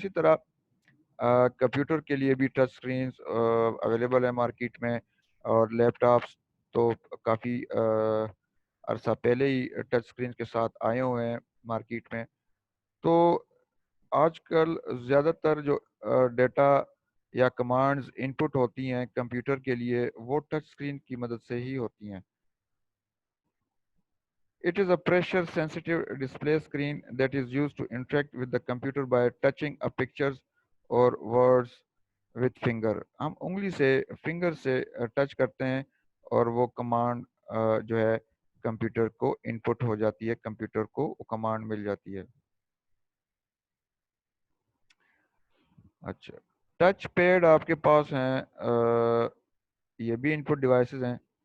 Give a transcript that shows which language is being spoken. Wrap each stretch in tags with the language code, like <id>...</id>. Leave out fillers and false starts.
<hi>इसी तरह कंप्यूटर के लिए भी टच स्क्रीन्स अवेलेबल है मार्केट में, और लैपटॉप्स तो काफ़ी अरसा पहले ही टच स्क्रीन के साथ आए हुए हैं मार्केट में। तो आजकल ज़्यादातर जो डेटा या कमांड्स इनपुट होती हैं कंप्यूटर के लिए, वो टच स्क्रीन की मदद से ही होती हैं।</hi> <en>It is a pressure sensitive display screen that is used to interact with the computer by touching a pictures or words with finger।</en> <hi>हम उंगली से फिंगर से टच करते हैं और वो कमांड जो है कंप्यूटर को इनपुट हो जाती है, कंप्यूटर को वो कमांड मिल जाती है। अच्छा, टच पैड आपके पास हैं, ये भी इनपुट डिवाइसेस हैं।</hi>